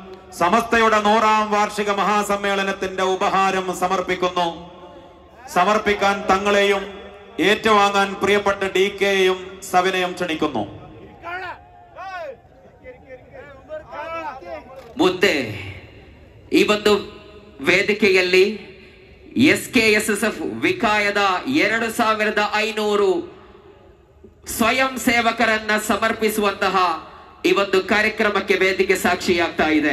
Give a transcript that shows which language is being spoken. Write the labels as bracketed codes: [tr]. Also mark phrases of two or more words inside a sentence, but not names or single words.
[ml] സമസ്തയുടെ 100ാം വാർഷിക മഹാസമ്മേളനത്തിന്റെ ഉപഹാരം സമർപ്പിക്കാൻ തങ്ങളെയും ഏറ്റുവാങ്ങാൻ പ്രിയപ്പെട്ട DKയെയും സവിനയം ക്ഷണിക്കുന്നു. [kn] ಮುಂದೆ ಈ ಒಂದು ವೇದಿಕೆಯಲ್ಲಿ SKSSF ವಿಕಾಯದ 2500 ಸ್ವಯಂ ಸೇವಕರನ್ನ ಸಮರ್ಪಿಸುವಂತಹ ಈ ಒಂದು ಕಾರ್ಯಕ್ರಮಕ್ಕೆ ವೇದಿಕೆ ಸಾಕ್ಷಿಯಾಗ್ತಾ ಇದೆ.